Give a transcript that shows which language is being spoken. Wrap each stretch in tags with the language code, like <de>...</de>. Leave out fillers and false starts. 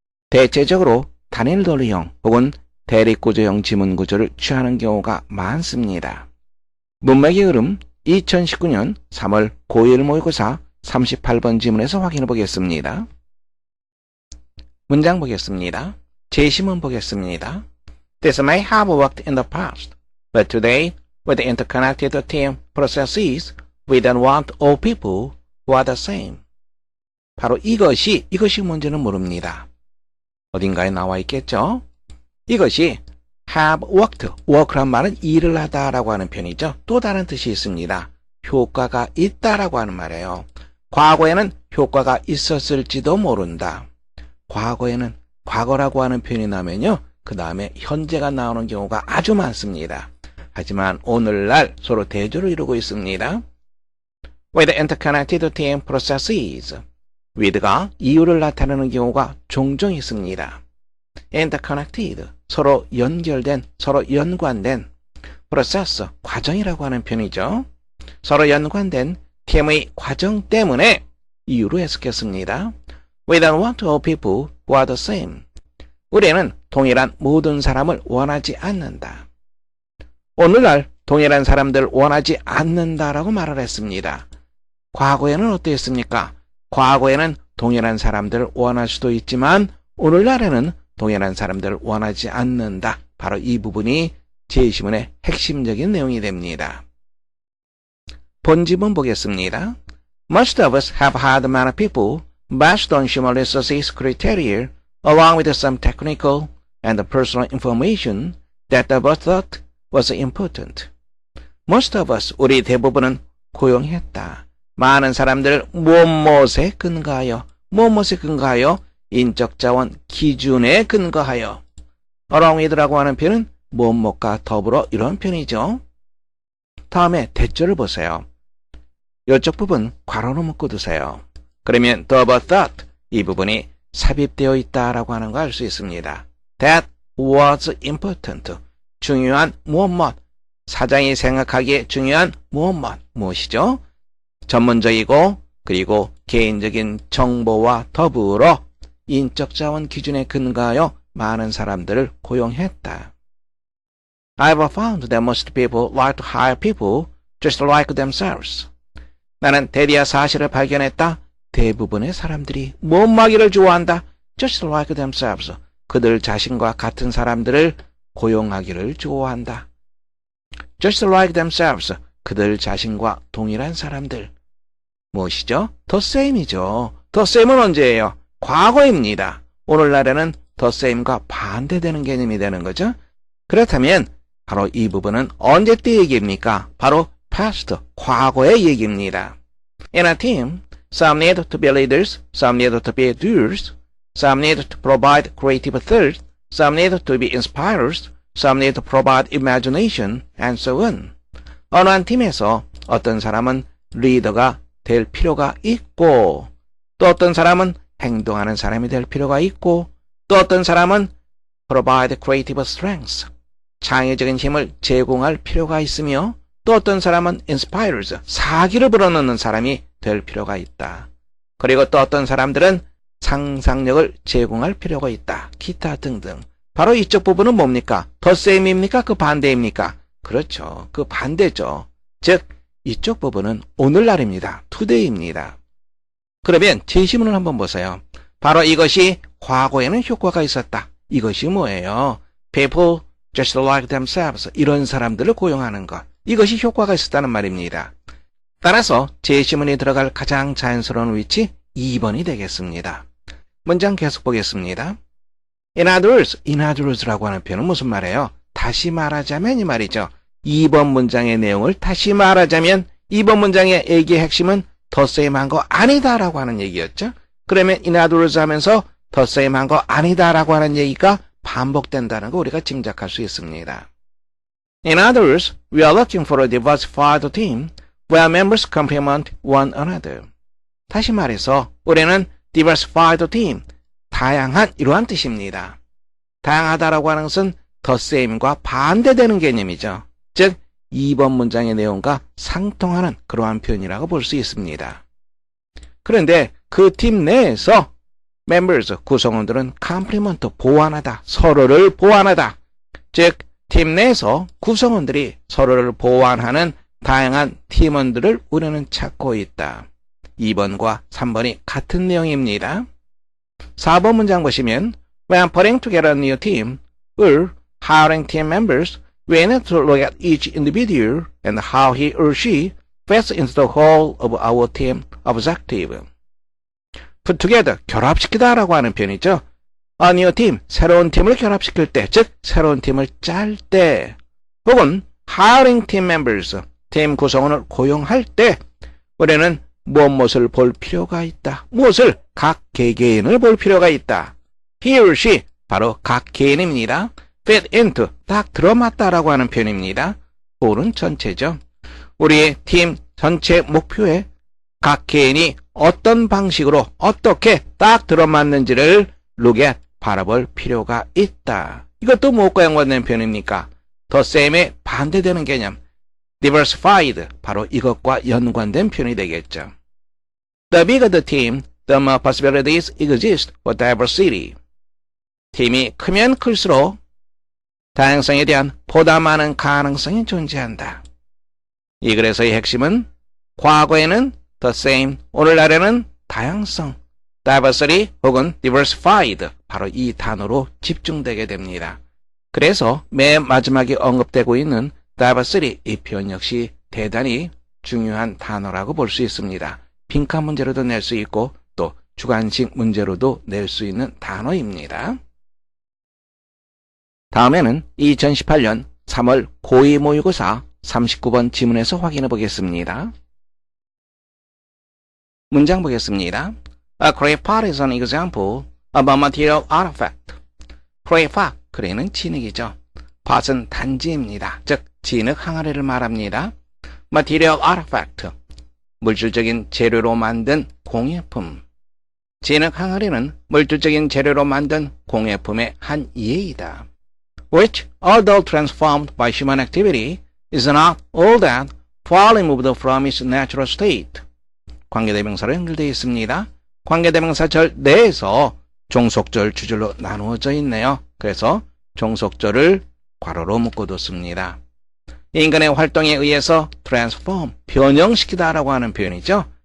<ko>대체적으로 단일 논리형 혹은 대립구조형 지문구조를 취하는 경우가 많습니다. 문맥의 흐름 2019년 3월 고1 모의고사 38번 지문에서 확인해 보겠습니다. 문장 보겠습니다. 제시문 보겠습니다.</ko> <en>This may have worked in the past, but today, with interconnected team processes, we don't want all people who are the same.</en> <ko>바로 이것이 문제는 모릅니다. 어딘가에 나와 있겠죠? 이것이</ko> <en>have worked,</en> <ko>work란 말은 일을 하다라고 하는 편이죠. 또 다른 뜻이 있습니다. 효과가 있다라고 하는 말이에요. 과거에는 효과가 있었을지도 모른다. 과거에는 과거라고 하는 표현이 나면요, 그 다음에 현재가 나오는 경우가 아주 많습니다. 하지만 오늘날 서로 대조를 이루고 있습니다.</ko> <en>With interconnected team processes,</en> <ko>with가 이유를 나타내는 경우가 종종 있습니다. interconnected, 서로 연결된, 서로 연관된, process, 과정이라고 하는 편이죠. 서로 연관된 팀의 과정 때문에 이유로 해석했습니다.</ko> <en>We don't want all people who are the same.</en> <ko>우리는 동일한 모든 사람을 원하지 않는다. 오늘날 동일한 사람들 원하지 않는다라고 말을 했습니다. 과거에는 어땠습니까? 과거에는 동일한 사람들을 원할 수도 있지만 오늘날에는 동일한 사람들을 원하지 않는다. 바로 이 부분이 제시문의 핵심적인 내용이 됩니다. 본지문 보겠습니다.</ko> <en>Most of us have had many people based on human resources criteria along with some technical and personal information that the boss thought was important. Most of us,</en> <ko>우리 대부분은 고용했다. 많은 사람들을 무엇에 근거하여, 무엇에 근거하여, 인적 자원 기준에 근거하여. along with라고 하는 표현은 무엇과 더불어 이런 표현이죠. 다음에 대절을 보세요. 이쪽 부분 괄호로 묶어두세요. 그러면 the boss thought, 이 부분이 삽입되어 있다라고 하는 거 알 수 있습니다.</ko> <en>That was important.</en> <ko>중요한 무엇, 사장이 생각하기에 중요한 무엇, 무엇이죠? 전문적이고 그리고 개인적인 정보와 더불어 인적 자원 기준에 근거하여 많은 사람들을 고용했다.</ko> <en>I've found that most people like to hire people just like themselves.</en> <ko>나는 대리야 사실을 발견했다. 대부분의 사람들이 무엇하기를 좋아한다.</ko> <en>Just like themselves.</en> <ko>그들 자신과 같은 사람들을 고용하기를 좋아한다.</ko> <en>Just like themselves.</en> <ko>그들 자신과 동일한 사람들. 무엇이죠? the same이죠. the same은 언제예요? 과거입니다. 오늘날에는 the same과 반대되는 개념이 되는 거죠. 그렇다면 바로 이 부분은 언제 때 얘기입니까? 바로 past, 과거의 얘기입니다.</ko> <en>In a team, some need to be leaders, some need to be doers, some need to provide creative thought, some need to be inspirers, some need to provide imagination, and so on.</en> <ko>어느 한 팀에서 어떤 사람은 리더가 될 필요가 있고, 또 어떤 사람은 행동하는 사람이 될 필요가 있고, 또 어떤 사람은</ko> <en>provide creative strengths,</en> <ko>창의적인 힘을 제공할 필요가 있으며, 또 어떤 사람은 inspires, 사기를 불어넣는 사람이 될 필요가 있다. 그리고 또 어떤 사람들은 상상력을 제공할 필요가 있다. 기타 등등. 바로 이쪽 부분은 뭡니까? the same입니까? 그 반대입니까? 그렇죠. 그 반대죠. 즉 이쪽 부분은 오늘날입니다. today입니다. 그러면 제시문을 한번 보세요. 바로 이것이 과거에는 효과가 있었다. 이것이 뭐예요?</ko> <en>People just like themselves.</en> <ko>이런 사람들을 고용하는 것. 이것이 효과가 있었다는 말입니다. 따라서 제시문이 들어갈 가장 자연스러운 위치 2번이 되겠습니다. 문장 계속 보겠습니다.</ko> <en>In other words</en> <ko>라고 하는 표현은 무슨 말이에요? 다시 말하자면 이 말이죠. 2번 문장의 내용을 다시 말하자면 2번 문장의 얘기의 핵심은 the same 한 거 아니다라고 하는 얘기였죠. 그러면</ko> <en>in other words</en> <ko>하면서 the same 한 거 아니다라고 하는 얘기가 반복된다는 거 우리가 짐작할 수 있습니다. In other words, we are looking for a diversified team where members complement one another. 다시 말해서 우리는</ko> <en>diversified team,</en> <ko>다양한 이러한 뜻입니다. 다양하다라고 하는 것은 the same과 반대되는 개념이죠. 즉 2번 문장의 내용과 상통하는 그러한 표현이라고 볼 수 있습니다. 그런데 그 팀 내에서 members, 구성원들은 complement, 보완하다, 서로를 보완하다. 즉 팀 내에서 구성원들이 서로를 보완하는 다양한 팀원들을 우리는 찾고 있다. 2번과 3번이 같은 내용입니다. 4번 문장 보시면</ko> <en>When putting together a new team or hiring team members, we need to look at each individual and how he or she fits into the whole of our team objective.</en> <ko>Put together, 결합시키다라고 하는 표현이죠.</ko> <en>A new team,</en> <ko>새로운 팀을 결합시킬 때, 즉 새로운 팀을 짤 때, 혹은</ko> <en>hiring team members,</en> <ko>팀 구성원을 고용할 때 우리는 무엇을 볼 필요가 있다. 무엇을? 각 개개인을 볼 필요가 있다. He or she, 바로 각 개인입니다. fit into, 딱 들어맞다라고 하는 표현입니다. for는 전체죠. 우리의 팀 전체 목표에 각 개인이 어떤 방식으로 어떻게 딱 들어맞는지를</ko> <en>look at,</en> <ko>바라볼 필요가 있다. 이것도 무엇과 연관된 표현입니까? the same에 반대되는 개념. diversified, 바로 이것과 연관된 표현이 되겠죠. The bigger the team, the more possibilities exist for diversity. 팀이 크면 클수록 다양성에 대한 보다 많은 가능성이 존재한다. 이 글에서의 핵심은 과거에는 the same, 오늘날에는 다양성, diversity 혹은 diversified, 바로 이 단어로 집중되게 됩니다. 그래서 맨 마지막에 언급되고 있는 diversity, 이 표현 역시 대단히 중요한 단어라고 볼 수 있습니다. 빈칸 문제로도 낼 수 있고 또 주관식 문제로도 낼 수 있는 단어입니다. 다음에는 2018년 3월 고2 모의고사 39번 지문에서 확인해 보겠습니다. 문장 보겠습니다.</ko> <en>A clay pot is an example of a material artifact.</en> <ko>clay pot, clay는 진흙이죠. pot은 단지입니다. 즉 진흙 항아리를 말합니다. material artifact, 물질적인 재료로 만든 공예품. 진흙 항아리는 물질적인 재료로 만든 공예품의 한 예이다.</ko> <en>Which, although transformed by human activity, is not all that far removed from its natural state.</en> <ko>관계대명사로 연결되어 있습니다. 관계대명사절 내에서 종속절, 주절로 나누어져 있네요. 그래서 종속절을 괄호로 묶어뒀습니다. 인간의 활동에 의해서 transform, 변형시키다라고 하는 표현이죠.</ko>